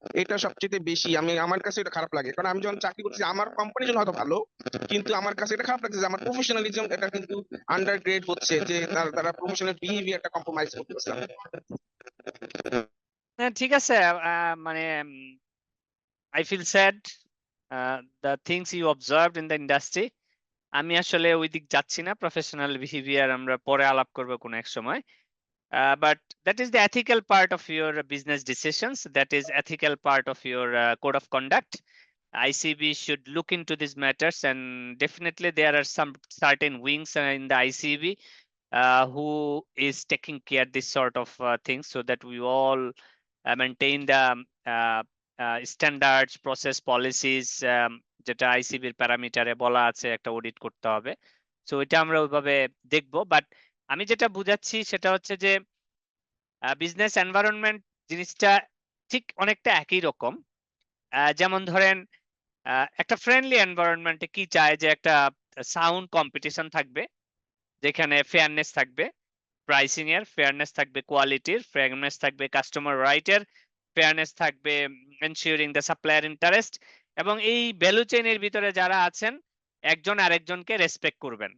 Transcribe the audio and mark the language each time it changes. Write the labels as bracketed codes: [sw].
[bn] এটা সবচেয়ে বেশি আমার কাছে এটা খারাপ লাগে, কারণ আমি যখন চাকরি করতেছি আমার কোম্পানির জন্য হয়তো ভালো, কিন্তু আমার কাছে এটা খারাপ লাগছে যে আমার প্রফেশনালিজম এটা কিন্তু আন্ডারগ্রেড হচ্ছে, যে তারা প্রফেশনাল বিহেভিয়ারটা কম্প্রোমাইজ করতেছে। হ্যাঁ, ঠিক আছে। মানে [en] I feel sad the things you observed in the industry. [bn] আমি আসলে ওই দিক যাচ্ছি না, প্রফেশনাল বিহেভিয়ার আমরা পরে আলাপ করবো কোনো এক সময়। [en] But that is the ethical part of your business decisions. That is ethical part of your code of conduct. ICB should look into these matters, and definitely there are some certain wings in the ICB who is taking care this sort of things, so that we all maintain the uh, standards, process, policies, [bn] যেটা আইসিবির প্যারামিটারে বলা আছে একটা audit করতে হবে। So এটা আমরা ওইভাবে দেখবো। বাট আমি যেটা বুঝাচ্ছি সেটা হচ্ছে যে বিজনেস এনভায়রনমেন্ট জিনিসটা ঠিক অনেকটা একই রকম। যেমন ধরেন একটা ফ্রেন্ডলি এনভায়রনমেন্টে কি চায়, যে একটা সাউন্ড কম্পিটিশন থাকবে, যেখানে ফেয়ারনেস থাকবে, প্রাইসিং এর ফেয়ারনেস থাকবে, কোয়ালিটির ফেয়ারনেস থাকবে, কাস্টমার রাইটের ফেয়ারনেস থাকবে, [en] ensuring the supplier interest, [bn] এবং এই ভ্যালু চেইনের ভিতরে যারা আছেন একজন আরেকজনকে রেসপেক্ট করবেন।